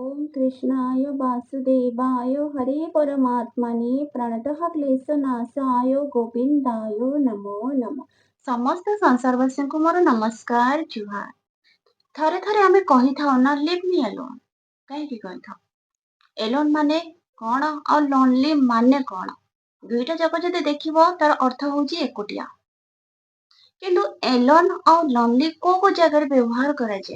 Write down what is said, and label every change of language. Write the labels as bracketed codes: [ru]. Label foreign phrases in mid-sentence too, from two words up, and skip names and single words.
[sa] कृष्णाय वासुदेवाय हरे परमात्मने प्रणतः क्लेशनाशाय गोविन्दाय नमो नमः। [or] ସମସ୍ତ ସଂସାରବାସୀଙ୍କୁ ମୋର ନମସ୍କାର ଜୁହାର। ଥରେ ଥରେ ଆମେ କହିଥାଉ ନା [en] leave me alone. [or] କାହିଁକି କହିଥାଉ? ଏଲୋନ୍ ମାନେ କଣ ଆଉ ଲୋନଲି ମାନେ କଣ? ଦୁଇଟା ଯାକ ଯଦି ଦେଖିବ ତାର ଅର୍ଥ ହଉଛି ଏକୁଟିଆ। କିନ୍ତୁ ଏଲୋନ୍ ଆଉ ଲୋନଲି କୋଉ ଜାଗାରେ ବ୍ୟବହାର କରାଯାଏ?